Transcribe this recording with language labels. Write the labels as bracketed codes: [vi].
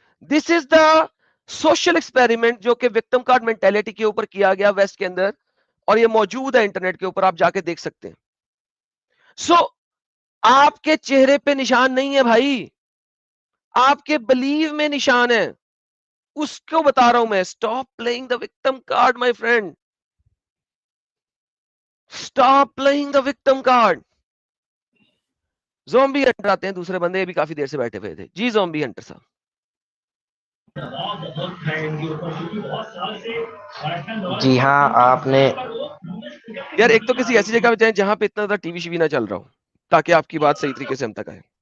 [en] this is the social experiment [ur] جو کہ victim card mentality کے اوپر کیا گیا ویسٹ کے اندر, اور یہ موجود ہے انٹرنیٹ کے اوپر, آپ جا کے دیکھ سکتے ہیں. سو آپ کے چہرے پہ نشان نہیں ہے بھائی, آپ کے بلیو میں نشان ہے. اس کو بتا رہا ہوں میں, [en] Stop playing the victim card my friend, stop playing the victim card. [ur] Zombie Hunter آتے ہیں دوسرے بندے بھی کافی دیر سے بیٹھے ہوئے تھے. جی زومبی ہنٹر صاحب. جی ہاں آپ نے یار ایک تو کسی ایسی جگہ پہ جائیں جہاں پہ اتنا زیادہ ٹی وی شی وی نہ چل رہا ہو, تاکہ آپ کی بات صحیح طریقے سے ہم تک آئے.